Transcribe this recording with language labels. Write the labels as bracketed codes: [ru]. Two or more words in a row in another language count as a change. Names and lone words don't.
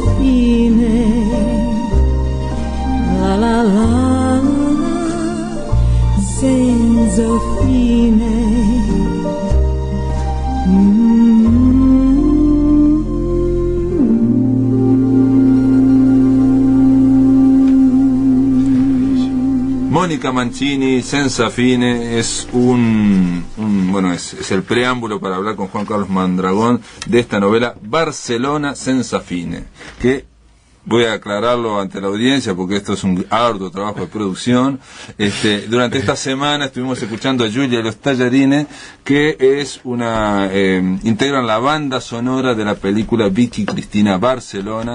[it] fine, la la la, senza fine. Mónica Mancini, Senza Fine, [es] es bueno, es el preámbulo para hablar con Juan Carlos Mondragón de esta novela Barcelona [it] Senza Fine, [es] que voy a aclararlo ante la audiencia porque esto es un arduo trabajo de producción. Durante esta semana estuvimos escuchando a Julia y los Tallarines, que es integran la banda sonora de la película Vicky Cristina Barcelona.